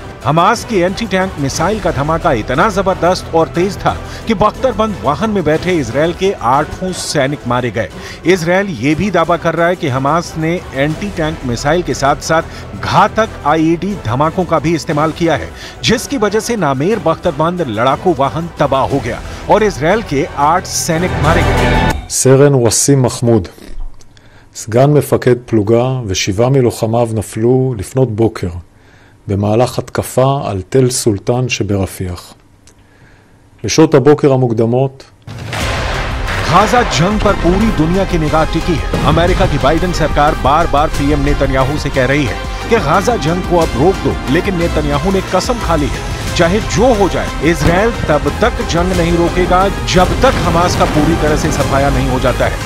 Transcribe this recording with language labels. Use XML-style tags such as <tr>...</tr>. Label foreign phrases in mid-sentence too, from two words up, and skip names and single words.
<hi>हमास की</hi> <en>anti tank missile</en> <hi>का धमाका इतना जबरदस्त और तेज था कि बख्तरबंद वाहन में बैठे इजरायल के 8 सैनिक मारे गए। इजरायल ये भी दावा कर रहा है कि हमास ने</hi> <en>anti tank missile</en> <hi>के साथ साथ घातक आईईडी धमाकों का भी इस्तेमाल किया है, जिसकी वजह से नामेर बख्तरबंद लड़ाकू वाहन तबाह हो गया और इजरायल के 8 सैनिक मारे गए।</hi> <he>סרן ווסים מחמוד, סגן מפקד פלוגה ו7 מלוחמיו נפלו לפנות בוקר במהלך התקפה על תל סולטן שברפיח. בשעות הבוקר המוקדמות</he> <hi>गाजा जंग पर पूरी दुनिया की निगाह टिकी है। अमेरिका की बाइडेन सरकार बार बार पीएम नेतन्याहू से कह रही है कि गाजा जंग को अब रोक दो, लेकिन नेतन्याहू ने कसम खा ली है, चाहे जो हो जाए इजरायल तब तक जंग नहीं रोकेगा जब तक हमास का पूरी तरह से सफाया नहीं हो जाता है।</hi>